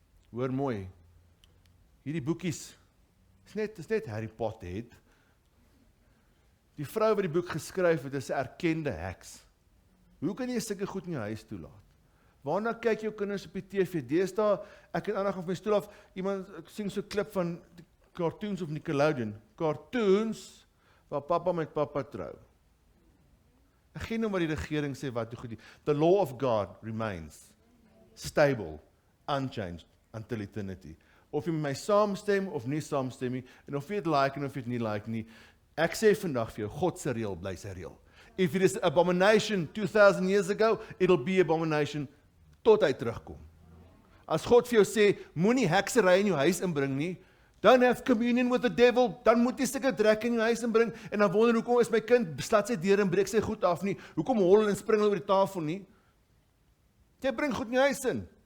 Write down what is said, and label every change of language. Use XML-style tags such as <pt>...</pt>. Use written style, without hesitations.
<af>Hoor mooi, hierdie boekies, is net Harry Potter. Die vrou wat die boek geskryf het, is 'n erkende heks. Hoe kan jy sulke goed in jou huis toelaat? Waarna kyk jou kinders op die TV? Deesdae, ek het aandag op my stoel af, ek sien so 'n klip van die cartoons of Nickelodeon. Cartoons waar pappa met pappa trou. Ek gee nou maar die regering sê wat goed.</af> <en>The law of God remains stable, unchanged until eternity.</en> <af>Of jy met my saamstem of nie saamstem nie, en of jy het like en of jy het nie like nie. Ek sê vandag vir jou, God se reël bly sy reël.</af> <en>If it is abomination 2000 years ago, it'll be abomination</en> <af>tot hy terugkom. As God vir jou sê, moenie heksery in jou huis inbring nie,</af> <en>don't have communion with the devil,</en> <af>dan moet jy sulke drek in jou huis inbring, en dan wonder hoekom is my kind, slat sy deur en breek sy goed af nie, hoekom hol en spring oor die tafel nie, jy bring goed in jou huis in.</af>